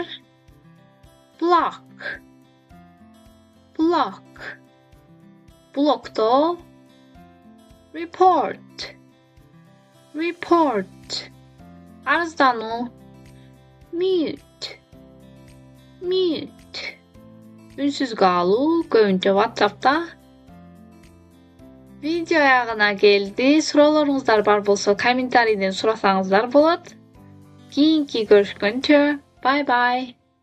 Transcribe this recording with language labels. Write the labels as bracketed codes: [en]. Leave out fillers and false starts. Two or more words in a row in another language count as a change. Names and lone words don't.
[en] Block, block, blockto. Report, report, арыздануу. Mute, mute, [ky] үнсүз калуу. Көбүнчө WhatsApp'та. Видео аягына келди. Суроолоруңуздар бар болсо комментарийден сурасаңыздар болот. Кийинки көрүшкөнчө, [en] bye bye.